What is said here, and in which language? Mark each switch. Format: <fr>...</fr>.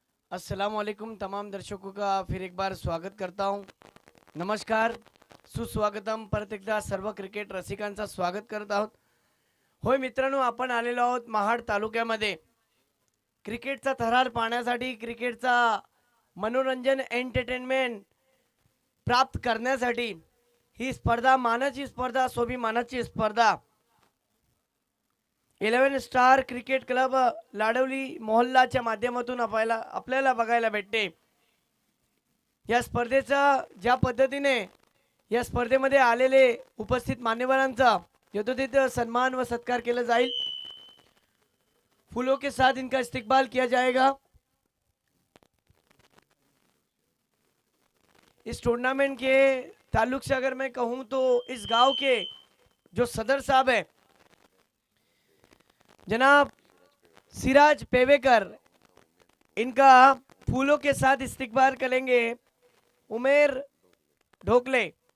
<hi>अस्सलामुअलैकुम तमाम दर्शकों का फिर एक बार स्वागत करता हूं।</hi> <mr>नमस्कार, सुस्वागतम। परत एकदा सर्व क्रिकेट रसिकांचा स्वागत करत आहोत। होय मित्रांनो, आपण आलेलो आहोत महाड तालुक्यामध्ये क्रिकेटचा थरार पाहण्यासाठी, क्रिकेटचा मनोरंजन एंटरटेनमेंट प्राप्त करण्यासाठी। ही स्पर्धा मानाची स्पर्धा, स्वाभिमानाची स्पर्धा 11 स्टार क्रिकेट क्लब लाडवली मोहल्लाच्या माध्यमातून आपल्याला बघायला भेटते। या स्पर्धेचा ज्या पद्धतीने या स्पर्धेमध्ये आलेले उपस्थित मान्यवरांचा यथोचित सन्मान व सत्कार केला जाईल।</mr> <hi>फूलों के साथ इनका इस्तकबाल किया जाएगा। इस टूर्नामेंट के ताल्लुक से अगर मैं कहूं तो इस गांव के जो सदर साहब है जनाब सिराज पेवेकर, इनका फूलों के साथ इस्तकबाल करेंगे उमेर ढोकले।</hi>